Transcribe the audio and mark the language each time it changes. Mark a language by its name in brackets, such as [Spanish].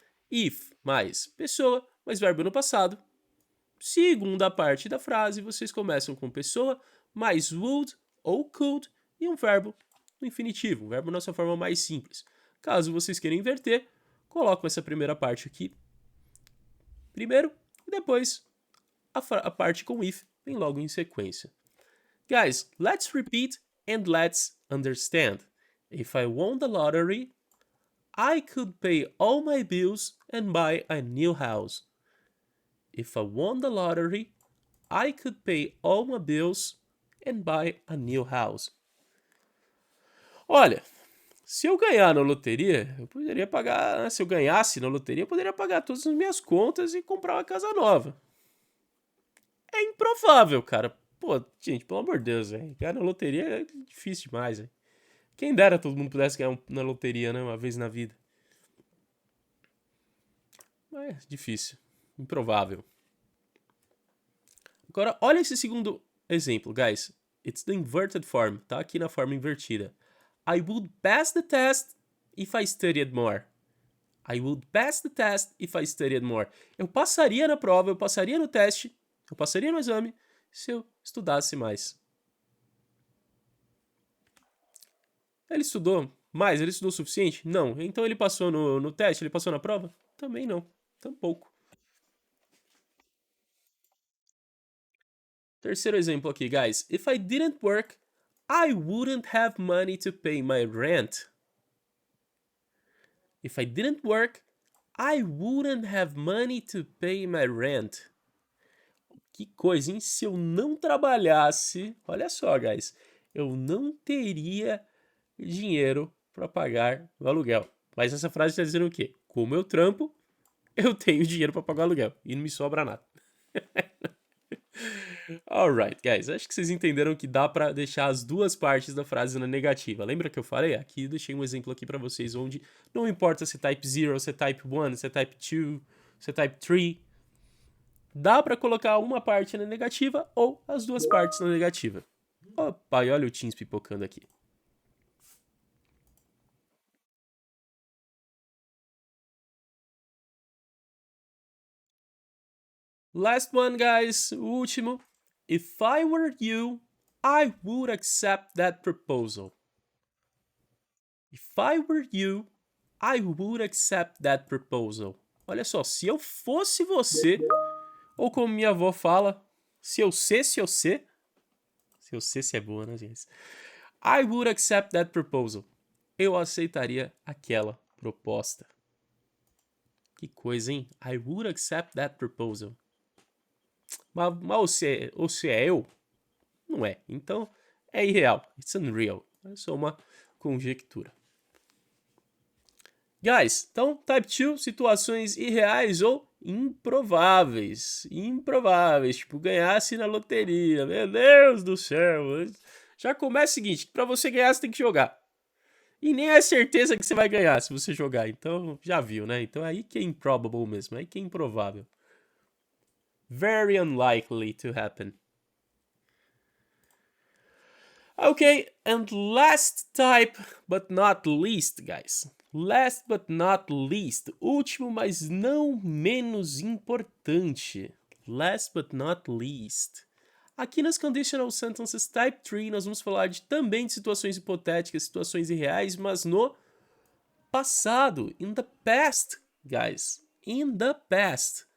[Portuguese] If mais pessoa mais verbo no passado. Segunda parte da frase, vocês começam com pessoa mais would ou could e um verbo no infinitivo, um verbo na sua forma mais simples. Caso vocês queiram inverter, colocam essa primeira parte aqui primeiro e depois a parte com if vem logo em sequência. [English] Guys, let's repeat and let's understand. If I won the lottery, I could pay all my bills and buy a new house. If I won the lottery, I could pay all my bills and buy a new house. [Portuguese] Olha, se eu ganhar na loteria, eu poderia pagar, se eu ganhasse na loteria, eu poderia pagar todas as minhas contas e comprar uma casa nova. É improvável, cara. Pô, gente, pelo amor de Deus, velho. Ganhar na loteria é difícil demais, velho. Quem dera todo mundo pudesse ganhar na loteria, né? Uma vez na vida. Mas é difícil. Improvável. Agora, olha esse segundo exemplo, guys. [English] It's the inverted form. [Portuguese] Tá aqui na forma invertida. [English] I would pass the test if I studied more. I would pass the test if I studied more. [Portuguese] Eu passaria na prova, eu passaria no teste, eu passaria no exame se eu estudasse mais. Ele estudou mais? Ele estudou o suficiente? Não. Então ele passou no teste? Ele passou na prova? Também não. Tampouco. Terceiro exemplo aqui, guys. [English] If I didn't work, I wouldn't have money to pay my rent. If I didn't work, I wouldn't have money to pay my rent. [Portuguese] Que coisa, hein? Se eu não trabalhasse, olha só, guys, eu não teria dinheiro para pagar o aluguel. Mas essa frase está dizendo o quê? Como eu trampo, eu tenho dinheiro para pagar o aluguel e não me sobra nada. Alright, guys, acho que vocês entenderam que dá para deixar as duas partes da frase na negativa. Lembra que eu falei? Aqui eu deixei um exemplo aqui para vocês onde não importa se é type 0, se é type 1, se é type 2, se é type 3, dá para colocar uma parte na negativa ou as duas partes na negativa. Opa, e olha o Teams pipocando aqui. [English] Last one, guys, [Portuguese] o último. [English] If I were you, I would accept that proposal. If I were you, I would accept that proposal. [Portuguese] Olha só, se eu fosse você, ou como minha avó fala, se eu sei, se é boa, né, gente? [English] I would accept that proposal. [Portuguese] Eu aceitaria aquela proposta. Que coisa, hein? [English] I would accept that proposal. [Portuguese] Mas ou se é eu, não é. Então, é irreal. [English] It's unreal. [Portuguese] É só uma conjectura. Guys, então, type 2, situações irreais ou improváveis. Improváveis, tipo, ganhasse na loteria. Meu Deus do céu. Já começa o seguinte, pra você ganhar você tem que jogar. E nem é certeza que você vai ganhar se você jogar. Então, já viu, né? Então aí que é improbable mesmo, aí que é improvável. [English] Very unlikely to happen. Okay, and last type, but not least, guys. Last but not least. [Portuguese] Último, mas não menos importante. [English] Last but not least. [Portuguese] Aqui nas Conditional Sentences Type 3, nós vamos falar também de situações hipotéticas, situações irreais, mas no passado. [English] In the past, guys. In the past.